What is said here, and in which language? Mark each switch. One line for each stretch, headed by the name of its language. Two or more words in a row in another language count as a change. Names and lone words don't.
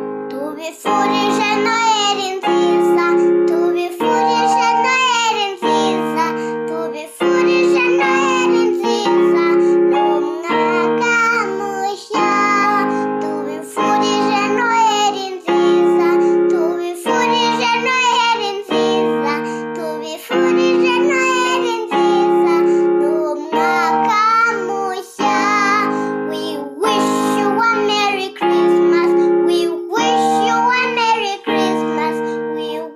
Kinyarwanda: Tubifurije Noheri nziza, tubifurije Noheri nziza, tubifurije Tubifurije Noheri nziza, n'umwaka mushya. Tubifurije Noheri nziza, tubifurije Noheri nziza, tubifurije Noheri nziza, n'umwaka mushya.
English: We wish you a Merry Christmas, we wish you a Merry Christmas, we